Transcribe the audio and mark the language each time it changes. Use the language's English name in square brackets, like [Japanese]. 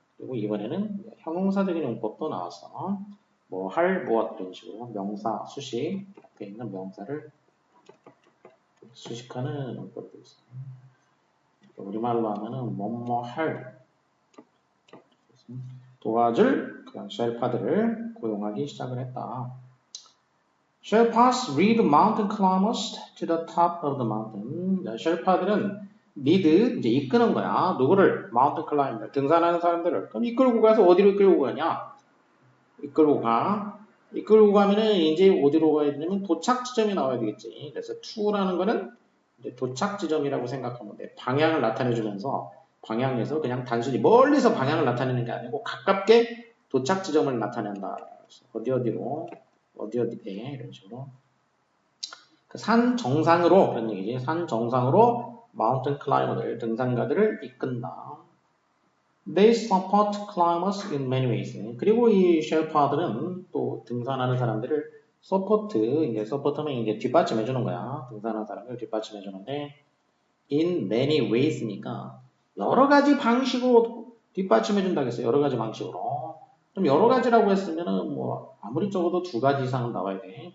[Korean] 그리고 이번에는 형용사적인 용법도 나왔어. 뭐 할, 무엇 이런 식으로 명사, 수식 앞에 있는 명사를 수식하는 용법도 있어. 우리말로 하면은 뭐뭐 할 도와줄 그런 쉘파들을 고용하기 시작을 했다. [English] Sherpas lead mountain climbers to the top of the mountain. [Korean] 쉘파들은 lead 이제 이끄는 거야. 누구를? mountain climber 등산하는 사람들을. 그럼 이끌고 가서 어디로 이끌고 가냐? 이끌고 가. 이끌고 가면은 이제 어디로 가야 되냐면 도착 지점이 나와야 되겠지. 그래서 to라는 거는 이제 도착 지점이라고 생각하면 돼. 방향을 나타내주면서 방향에서 그냥 단순히 멀리서 방향을 나타내는 게 아니고 가깝게 도착 지점을 나타낸다. 어디로 어디에 이런 식으로 그 산 정상으로 그런 얘기지. 산 정상으로 마운틴 클라이머들 등산가들을 이끈다. [English] They support climbers in many ways. [Korean] 그리고 이 쉘파들은 또 등산하는 사람들을 서포트 이제 서포트는 이제 뒷받침해 주는 거야. 등산하는 사람을 뒷받침해 주는데 [English] in many ways [Korean] 니까 여러 가지 방식으로 뒷받침해 준다고 했어요. 여러 가지 방식으로. 좀 여러 가지라고 했으면은 뭐 아무리 적어도 2가지 이상은 나와야 돼.